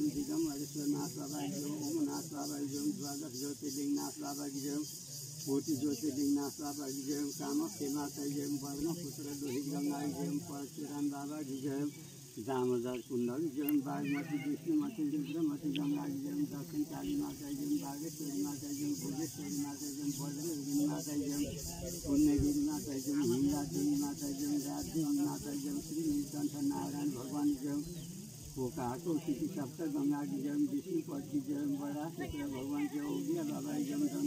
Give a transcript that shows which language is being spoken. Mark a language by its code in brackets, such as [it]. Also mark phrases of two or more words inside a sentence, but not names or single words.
[ne] दिगम्बरेश्वरनाथ बाबा ज्यू ओमनाथ बाबा ज्यू द्वादश ज्योतिर्लिंगनाथ बाबा ज्यू कोटि ज्योतिर्लिंगनाथ बाबा ज्यू कामख्या माता ज्यू वर्णपुत्र लोहित गंगा ज्यू परशुराम बाबा ज्यू दामोदर कुंडल ज्यू बागमती विष्णुमती रुद्रमती गंगा ज्यू दक्षिण काली माता ज्यू बागेश्वरी माता ज्यू भुजेश्वरी माता ज्यू बद्रगिरी माता ज्यू पुण्यगिरी माता ज्यू हिंगादेवी माता ज्यू राजदेवी माता ज्यू श्री नीलकंठ नारायण भगवान ज्यू कोका कौशिकी सप्त गंगा ज्यू विष्णुपति ज्यू बड़ा क्षेत्र भगवान ज्यू उगिया बाबा ज्यू